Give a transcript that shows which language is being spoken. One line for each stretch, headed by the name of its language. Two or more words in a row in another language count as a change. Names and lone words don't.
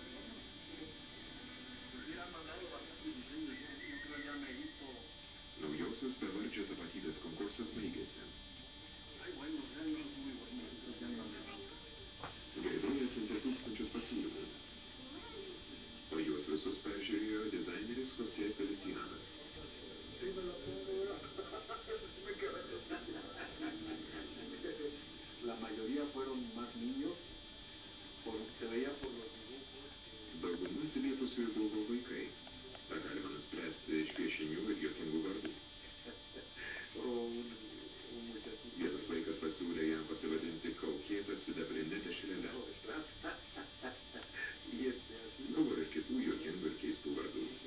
Lithuanian: Naujosios bevardžio tapatybės konkursas baigėsi. Gerbėjai atsiuntė tūkstančius pasiūlymų, o juos visus peržiūrėjo dizaineris José Felicianas.
Spanish: La mayoría fueron más niños, se veía por los dibujos.
Lithuanian: Dauguma atsiliepusųjų buvo vaikai. Tą galima nuspręsti iš piešinių ir juokingų vardų. Vienas vaikas pasiūlė jam pasivadinti kaukėtą sidabrinę dešrelę. Buvo ir kitų juokingų ir keistų vardų.